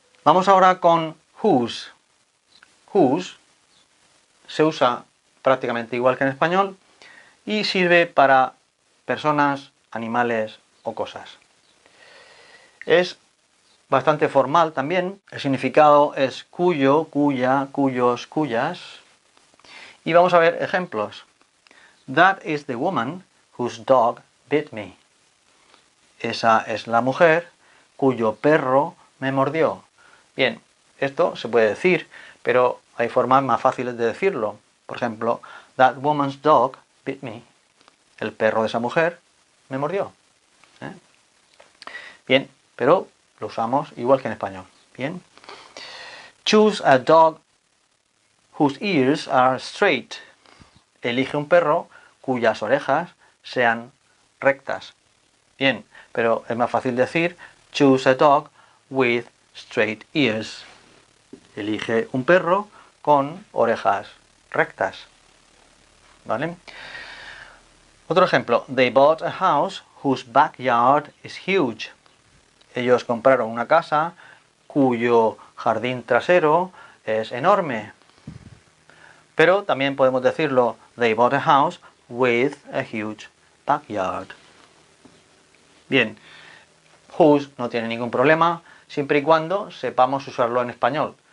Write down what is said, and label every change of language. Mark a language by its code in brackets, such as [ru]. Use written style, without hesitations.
[es] Vamos ahora con whose. Whose se usa prácticamente igual que en español y sirve para personas, animales o cosas. Es bastante formal también. El significado es cuyo, cuya, cuyos, cuyas. Y vamos a ver ejemplos. [en] That is the woman whose dog bit me. [es] Esa es la mujer cuyo perro me mordió. Bien, esto se puede decir, pero hay formas más fáciles de decirlo. Por ejemplo, [en] that woman's dog bit me. [es] El perro de esa mujer me mordió. Bien, pero lo usamos igual que en español. Bien. [en] Choose a dog whose ears are straight. [es] Elige un perro cuyas orejas sean rectas. Bien, pero es más fácil decir [en] choose a dog with straight ears. [es] Elige un perro con orejas rectas. ¿Vale? Otro ejemplo. [en] They bought a house whose backyard is huge. [es] Ellos compraron una casa cuyo jardín trasero es enorme. Pero también podemos decirlo, [en] they bought a house with a huge backyard. [es] Bien, whose no tiene ningún problema, siempre y cuando sepamos usarlo en español.